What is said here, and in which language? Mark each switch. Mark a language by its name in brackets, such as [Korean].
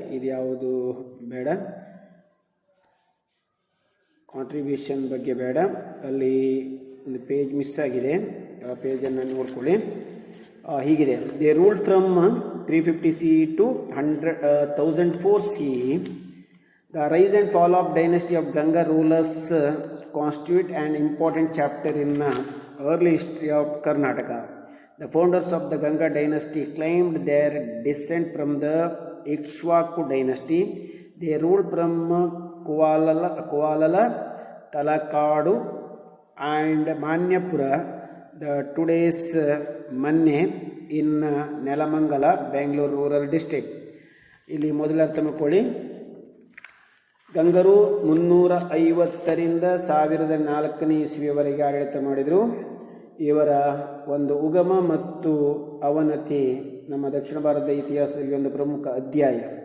[Kannada] ಇದು ಯಾವುದು ಬೇಡ, ಕಾಂಟ್ರಿಬ್ಯೂಷನ್ ಬಗ್ಗೆ ಬೇಡ. ಅಲ್ಲಿ ಒಂದು ಪೇಜ್ ಮಿಸ್ ಆಗಿದೆ, ಆ ಪೇಜನ್ನು ನೋಡ್ಕೊಳ್ಳಿ. ಹೀಗಿದೆ. [English] They ruled from 350 CE to 1004 CE. The rise and fall of dynasty of Ganga rulers constitute an important chapter in early history of Karnataka. The founders of the Ganga dynasty claimed their descent from the Ikshwaku dynasty. They ruled from Kualala, Talakadu and Manyapura, the today's Manne in Nelamangala, Bangalore rural district. [Kannada] ಇಲ್ಲಿ ಮೊದಲ ಅರ್ಥ ಮಾಡ್ಕೊಳ್ಳಿ. ಗಂಗರು 350ರಿಂದ 1004ನೇ ಇಸ್ವಿಯವರೆಗೆ ಆಡಳಿತ ಮಾಡಿದರು. ಇವರ ಒಂದು ಉಗಮ ಮತ್ತು ಅವನತಿ ನಮ್ಮ ದಕ್ಷಿಣ ಭಾರತದ ಇತಿಹಾಸದಲ್ಲಿ ಒಂದು ಪ್ರಮುಖ ಅಧ್ಯಾಯ.